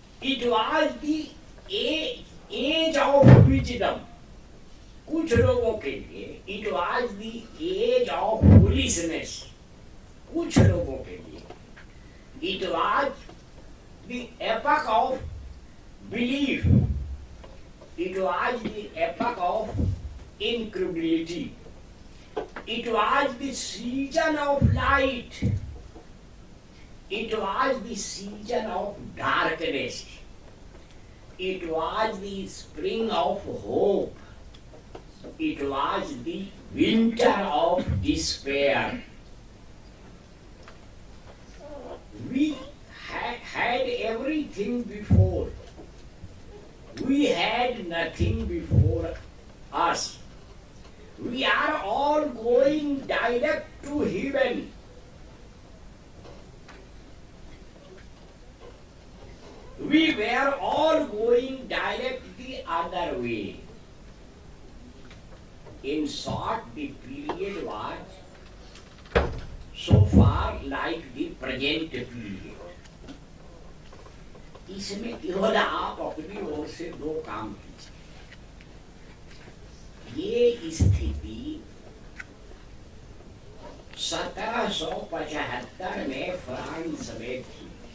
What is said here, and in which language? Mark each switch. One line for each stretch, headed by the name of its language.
English: it was the age of wisdom,
Hindi: कुछ लोगों के लिए
English: It was the age of foolishness, कुछ लोगों के लिए it was the epoch of belief, it was the epoch of incredulity, it was the season of light, it was the season of darkness, it was the spring of hope, it was the winter of despair. We had everything before, we had nothing before us. We are all going direct to heaven. We were all going direct the other way. In short, the period was so far like the present period.
Hindi: इसमें केवल आप अपनी ओर से दो काम कीजिए। ये स्थिति 1775 में फ्रांस में थी।